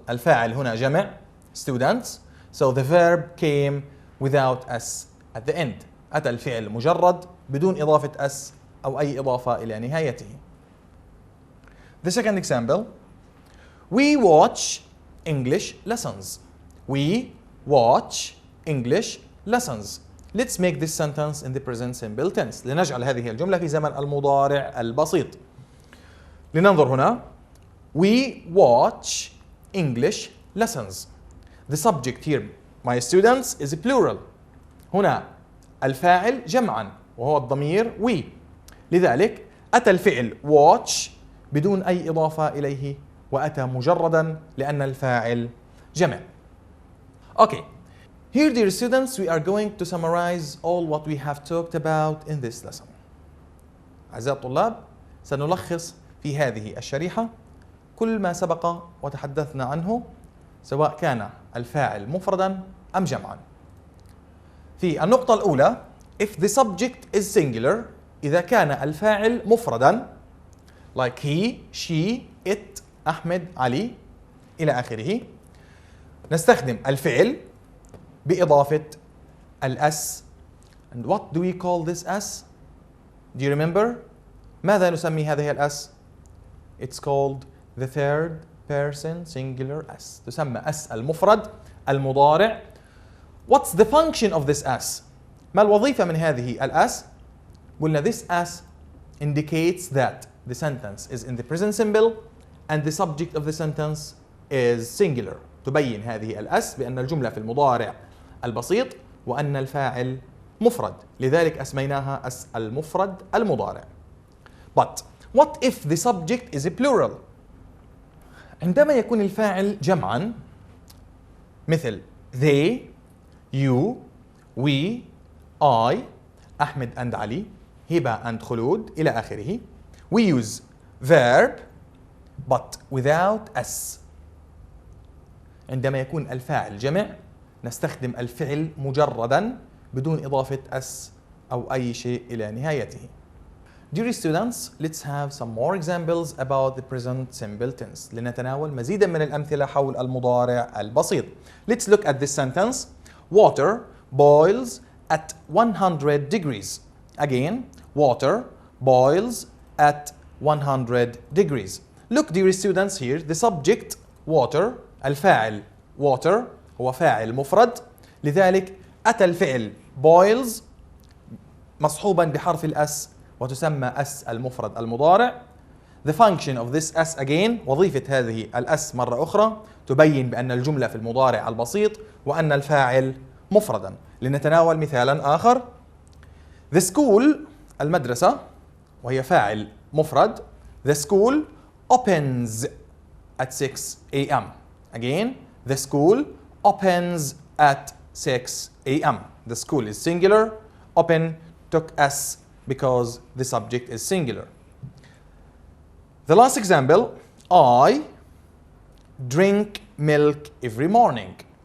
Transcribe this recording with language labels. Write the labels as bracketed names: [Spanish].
[Arabic] الفاعل هنا جمع students. [English] So the verb came without s at the end. [Arabic] أتى الفعل مجرد بدون إضافة s أو أي إضافة إلى نهايته. [English] The second example. We watch English lessons. We watch English lessons. Let's make this sentence in the present simple tense. [Arabic] لنجعل هذه الجملة في زمن المضارع البسيط. لننظر هنا. [English] We watch English lessons. The subject here, my students, is a plural. [Arabic] هنا الفاعل جمعا وهو الضمير we. لذلك أتى الفعل watch بدون أي إضافة إليه وأتى مجردا لأن الفاعل جمع. [English] Okay. Here, dear students, we are going to summarize all what we have talked about in this lesson. [Arabic] أعزائي الطلاب، سنلخص في هذه الشريحة كل ما سبق وتحدثنا عنه سواء كان الفاعل مفردا أم جمعا. في النقطة الأولى [English] if the subject is singular [Arabic] إذا كان الفاعل مفردا [English] like he, she, it, [Arabic] أحمد، علي إلى آخره نستخدم الفعل بإضافة الأس. [English] And what do we call this as? Do you remember? [Arabic] ماذا نسمي هذه الأس؟ [English] It's called the third person singular s. [Arabic] تسمى اس المفرد المضارع. [English] What's the function of this s? [Arabic] ما الوظيفة من هذه الأس؟ [English] قلنا this s indicates that the sentence is in the present simple and the subject of the sentence is singular. [Arabic] تبين هذه الأس بأن الجملة في المضارع البسيط وأن الفاعل مفرد. لذلك أسميناها أس المفرد المضارع. [English] But what if the subject is a plural? [Arabic] عندما يكون الفاعل جمعا مثل [English] they, you, we, I, [Arabic] أحمد and علي, هبة and خلود إلى آخره. [English] We use verb but without s. [Arabic] عندما يكون الفاعل جمع نستخدم الفعل مجردا بدون إضافة s أو أي شيء إلى نهايته. [English] Dear students, let's have some more examples about the present simple tense. [Arabic] لنتناول مزيدا من الأمثلة حول المضارع البسيط. [English] Let's look at this sentence. Water boils at 100 degrees. Again, water boils at 100 degrees. Look, dear students, here the subject water الفاعل water [Arabic] هو فاعل مفرد. لذلك أتى الفعل boils مصحوبا بحرف الأس وتسمى أس المفرد المضارع. [English] The function of this S again [Arabic] وظيفة هذه الأس مرة أخرى تبين بأن الجملة في المضارع البسيط وأن الفاعل مفردا. لنتناول مثالا آخر. [English] The school [Arabic] المدرسة وهي فاعل مفرد. [English] The school opens at 6 a.m. Again, the school opens at 6 a.m. The school is singular. Open took S because the subject is singular. The last example, I drink milk every morning.